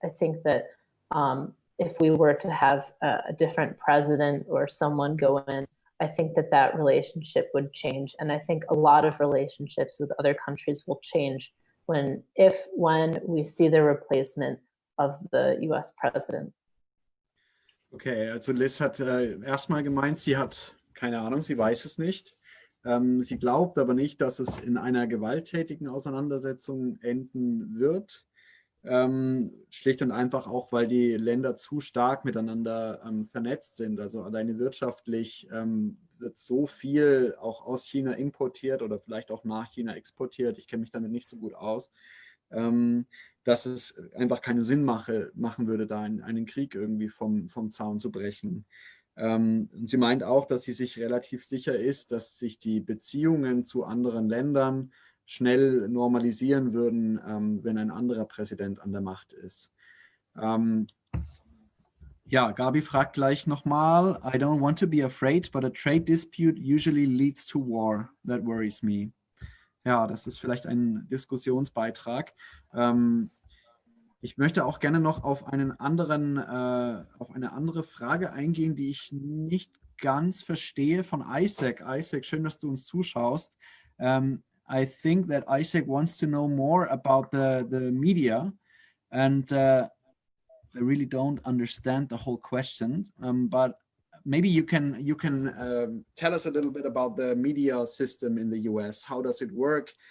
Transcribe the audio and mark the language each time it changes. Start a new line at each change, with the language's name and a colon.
English: I think that if we were to have a different president or someone go in, I think that relationship would change. And I think a lot of relationships with other countries will change when we see the replacement of the US president.
German: Okay, also Liz hat erstmal gemeint, sie hat keine Ahnung, sie weiß es nicht. Sie glaubt aber nicht, dass es in einer gewalttätigen Auseinandersetzung enden wird. Schlicht und einfach auch, weil die Länder zu stark miteinander vernetzt sind. Also alleine wirtschaftlich wird so viel auch aus China importiert oder vielleicht auch nach China exportiert. Ich kenne mich damit nicht so gut aus, dass es einfach keinen Sinn machen würde, da einen Krieg irgendwie vom Zaun zu brechen. Sie meint auch, dass sie sich relativ sicher ist, dass sich die Beziehungen zu anderen Ländern schnell normalisieren würden, wenn ein anderer Präsident an der Macht ist. Ja, Gabi fragt gleich nochmal,
English: I don't want to be afraid, but a trade dispute usually leads to war. That worries me.
German: Ja, das ist vielleicht ein Diskussionsbeitrag. Ich möchte auch gerne noch auf auf eine andere Frage eingehen, die ich nicht ganz verstehe von Isaac. Isaac, schön, dass du uns zuschaust.
English: I think that Isaac wants to know more about the media, and I really don't understand the whole question. But maybe you can tell us a little bit about the media system in the US. How does it work?